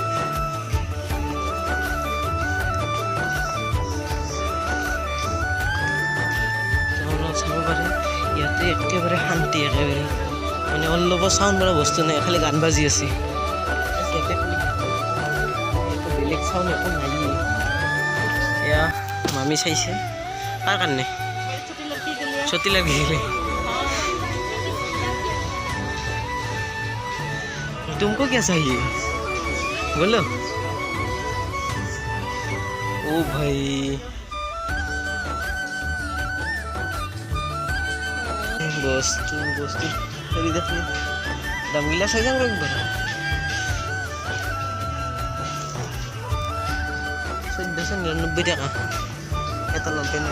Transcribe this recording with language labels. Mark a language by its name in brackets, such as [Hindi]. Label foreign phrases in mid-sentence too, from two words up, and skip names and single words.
[Assamese] চাব পাৰে ইয়াতে একেবাৰে শান্তি, একেবাৰে মানে অলপ চাউণ্ড কৰা বস্তু নাই, খালি গান বাজি আছে। বেলেগ চাউণ্ড একো নাই। এয়া মামী চাইছে কাৰ কাৰণে? ছটি লাগি গেলে। [Hindi] तुमको क्या चाहिए बोलो? ओ भाई [Assamese] বস্তু হেৰি দেখি দামগিলা চাই যাম একবাৰ। 1499 টাকা এটা লং পেণ্ট।